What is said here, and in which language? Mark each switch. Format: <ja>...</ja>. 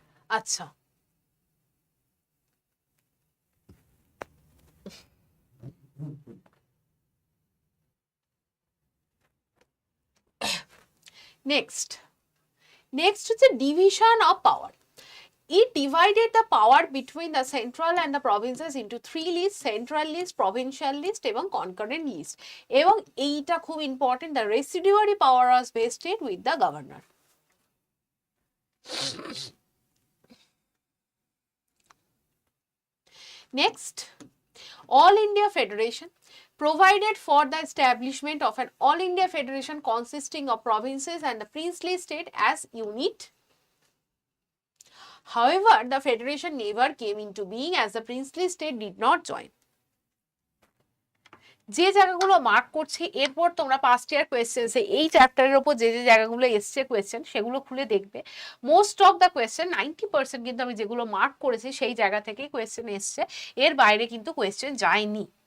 <bn>আচ্ছা, নেক্সট হচ্ছে division of power.</bn> <en>It divided the power between the central and the provinces into 3 lists: central list, provincial list এবং concurrent list.</en> <bn>এবং এইটা খুব important,</bn> <en>the residuary power was vested with the governor. Next, All India Federation provided for the establishment of an All India Federation consisting of provinces and the princely state as unit. However, the federation never came into being as the princely state did not join.</en> <bn>যে জায়গাগুলো mark করছি, এরপর তোমরা past ইয়ার questions এই চ্যাপ্টারের উপর যে যে জায়গাগুলো এসছে কোয়েশ্চেন সেগুলো খুলে দেখবে। মোস্ট অফ দ্য কোয়েশ্চেন 90% কিন্তু আমি যেগুলো মার্ক করেছি সেই জায়গা থেকেই কোয়েশ্চেন এসছে, এর বাইরে কিন্তু কোয়েশ্চেন যায়নি।</bn>